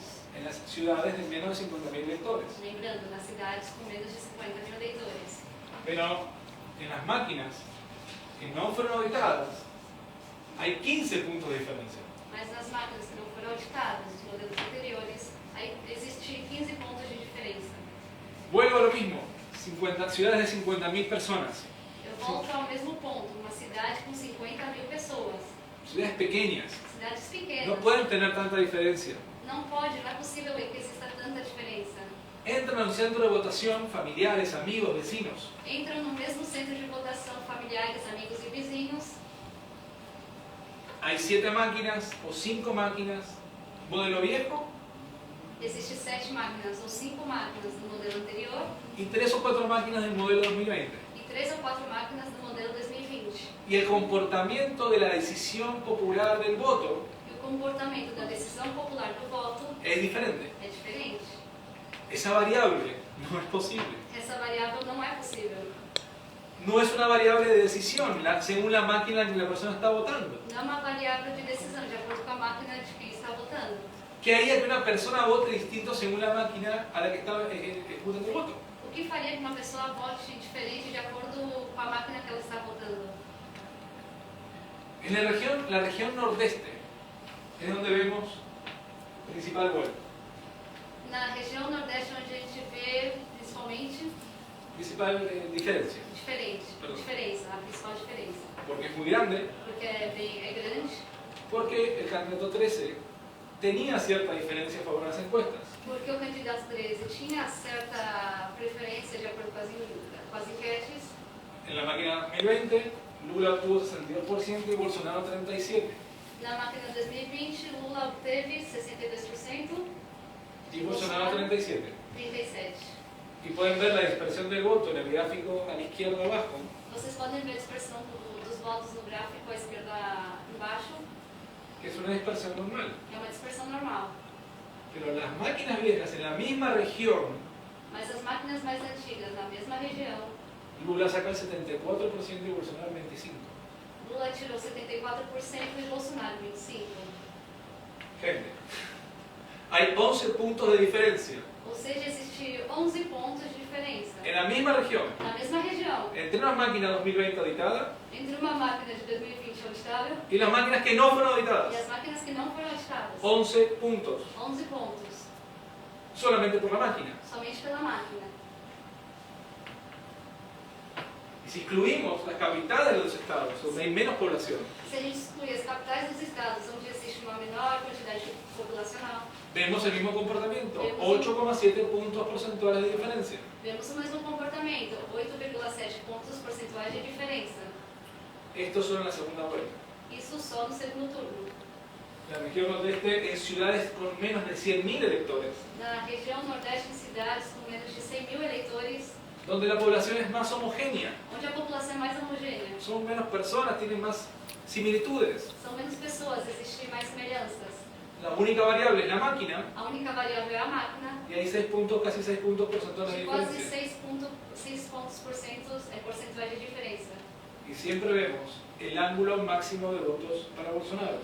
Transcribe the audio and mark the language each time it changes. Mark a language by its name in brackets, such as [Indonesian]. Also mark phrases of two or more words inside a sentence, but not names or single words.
[Spanish] En las ciudades de menos de 50.000 electores. [Portuguese] Lembrando, nas cidades com menos de 50.000 eleitores. [Spanish] Pero en las máquinas que no fueron auditadas, hay 15 puntos de diferencia. [Portuguese] Mas nas máquinas que não foram auditadas, os modelos anteriores, aí existe 15 pontos de diferença. [Spanish] Vuelvo a lo mismo, ciudades de 50.000 personas, [Portuguese] Eu volto ao mesmo ponto, uma cidade com 50.000 pessoas, [Spanish] ciudades pequeñas, [Portuguese] cidades no pequenas, [Spanish] pueden tener tanta diferencia. [Portuguese] não é possível que exista tanta diferença. [Spanish] entran a un centro de votación familiares, amigos, vecinos. [Portuguese] Entram no mesmo centro de votação familiares, amigos e vizinhos. [Spanish] Hay 7 máquinas o 5 máquinas, modelo viejo, [Portuguese] Existem 7 máquinas ou 5 máquinas do modelo anterior [Spanish] y 3 o 4 máquinas del modelo 2020. [Portuguese] e 3 ou 4 máquinas do modelo 2020. [Spanish] Y el comportamiento de la decisión popular del voto [Portuguese] E o comportamento da decisão popular do voto [Spanish] es diferente. [Portuguese] é diferente. [Spanish] Esa variable no es posible. [Portuguese] Essa variável não é possível. [Spanish] No es una variable de decisión según la máquina en que la persona está votando. [Portuguese] Não é uma variável de decisão, de acordo com a máquina de quem está votando. [Spanish] ¿Qué haría que una persona vote distinto según la máquina a la que está ejecutando el voto? [Portuguese] O que faria que uma pessoa vote diferente de acordo com a máquina que ela está votando? [Spanish] En la región nordeste es donde vemos principal gol, [Portuguese] Na região nordeste, onde a gente vê principalmente [Spanish] principal diferencia, [Portuguese] diferença, a principal diferença. [Spanish] porque es muy grande, [Portuguese] Porque é grande, [Spanish] porque el candidato 13 tenía cierta diferencia a favor de las encuestas. [Portuguese] porque o candidato 13 tinha certa preferência de acordo com as enquetes. [Spanish] En la máquina 2020, Lula obtuvo 62% y Bolsonaro 37%. [Portuguese] Na máquina 2020, Lula obteve 62% [Spanish] Y Bolsonaro 37%. 37%. Y pueden ver la dispersión del voto en el gráfico a la izquierda abajo. [Portuguese] Vocês podem ver a dispersão dos votos no gráfico à esquerda embaixo. [Spanish] Que es una dispersión normal. [Portuguese] É uma dispersão normal. [Spanish] Pero las máquinas viejas en la misma región, [Portuguese] Mas as máquinas mais antigas, na mesma região, [Spanish] Lula saca el 74% y Bolsonaro el 25%. [Portuguese] Lula tirou 74% e Bolsonaro 25%. Gente, [Spanish] hay 11 puntos de diferencia [Portuguese] Ou seja, existe 11 pontos de diferença. [Spanish] en la misma región [Portuguese] Na mesma região, [Spanish] entre una máquina 2020 auditada [Portuguese] entre uma máquina de 2020 auditável [Spanish] y las máquinas que no fueron [Portuguese] e auditadas. as máquinas que não foram auditadas. [Spanish] 11 puntos, [Portuguese] 11 pontos, [Spanish] solamente por la máquina. [Portuguese] somente pela máquina. [Spanish] Y si excluimos las capitales de los estados, donde hay menos población, [Portuguese] Se a gente excluir as capitais dos estados, onde existe uma menor quantidade populacional, [Spanish] vemos el mismo comportamiento, 8,7 puntos porcentuales de diferencia. [Portuguese] vemos o mesmo comportamento, 8,7 pontos percentuais de diferença. [Spanish] Estos son en la segunda vuelta. [Portuguese] Isso só no segundo turno. [Spanish] La región nordeste en ciudades con menos de 100.000 electores, [Portuguese] Na região nordeste, em cidades com menos de 100.000 eleitores, [Spanish] donde la población es más homogénea, [Portuguese] onde a população é mais homogênea. [Spanish] son menos personas, tienen más similitudes. [Portuguese] São menos pessoas, existem mais semelhanças. [Spanish] La única variable es la máquina [Portuguese] A única variável é a máquina, [Spanish] y hay 6 puntos, casi 6 puntos porcentuales de [Portuguese] de quase [Spanish] diferencia. [Portuguese] 6 pontos percentuais de diferença. [Spanish] Y siempre vemos el ángulo máximo de votos para Bolsonaro